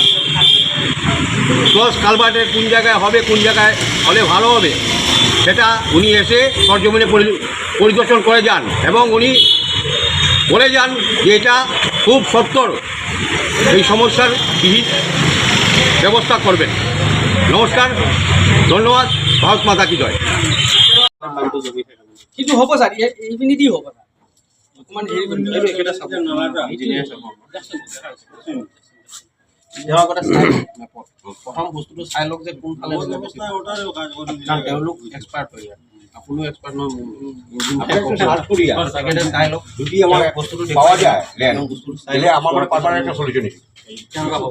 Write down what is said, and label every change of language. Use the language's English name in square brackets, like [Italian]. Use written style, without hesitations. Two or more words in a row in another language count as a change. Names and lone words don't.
[Bangla] ক্রস কালভার্টের কোন জায়গায় হবে, কোন জায়গায় হলে ভালো হবে, সেটা উনি এসে সরজমিনে পরিদর্শন করে যান, এবং উনি বলে যান যে এটা খুব সত্বর এই সমস্যার বিহিত ব্যবস্থা করবেন। নমস্কার, ধন্যবাদ, [Hindi] भारत माता की जय। [Assamese] কিন্তু হ'ব ছাৰ এইখিনি দি হ'ব অকণমান হেৰি কৰিম প্ৰথম বস্তুটো চাই লওক যে কোনফালে তেওঁলোক এক্সপাৰ্ট হৈ যায়, আপুনিও এক্সপাৰ্ট চাই লওক, যদি আমাৰ বস্তুটো পাৱা যায় বস্তুটো চাইলে আমাৰ মানে পাৰ্মানেণ্ট এটা সলিউশ্যন কেনেকুৱা হ'ব।